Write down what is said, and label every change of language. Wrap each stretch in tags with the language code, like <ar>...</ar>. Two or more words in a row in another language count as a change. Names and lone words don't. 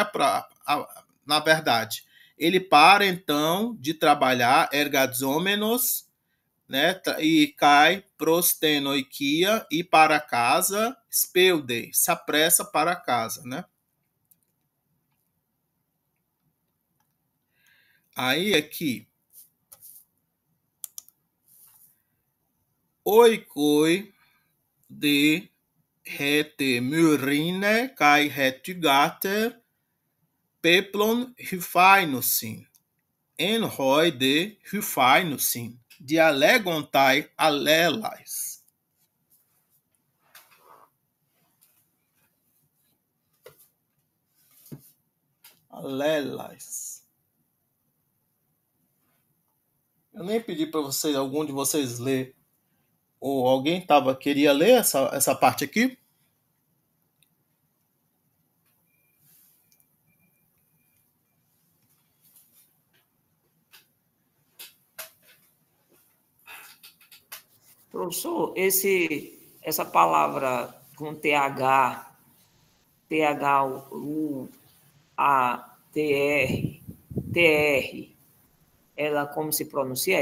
<pt>Na verdade, ele para então de trabalhar ergadzômenos, né? E cai prostenoikia e para casa, speudei, se apressa para casa, né? Aí aqui,</pt> <el>οἴκοι δὲ ἥ τε Μυρρίνη καὶ ἡ θυγάτηρ πέπλον ὑφαίνουσιν ἐν ᾧ δὲ ὑφαίνουσι διαλέγονται ἀλλήλαις.</el> <pt>Alelais. Eu nem pedi para vocês, algum de vocês ler. Ou alguém queria ler essa parte aqui? Professor, essa palavra com THUATR, ela como se pronuncia?</pt>